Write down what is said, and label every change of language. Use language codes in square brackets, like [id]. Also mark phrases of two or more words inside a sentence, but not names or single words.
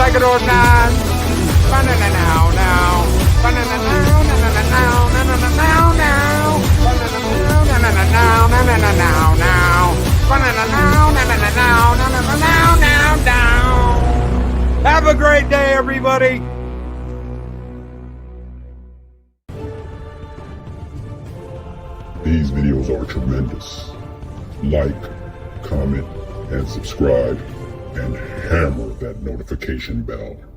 [en] nine. Ba-na-na-now, now. Ba-na-na-now, na-na-na-now, na-na-na-now, now. Ba-na-na-now, na-na-na-now, na-na-na-now, now. Ba-na-na-now, na-na-na-now, na-na-na-now, now, down. Have a great day, everybody. These videos are tremendous. Like, comment, and subscribe, and hammer that notification bell.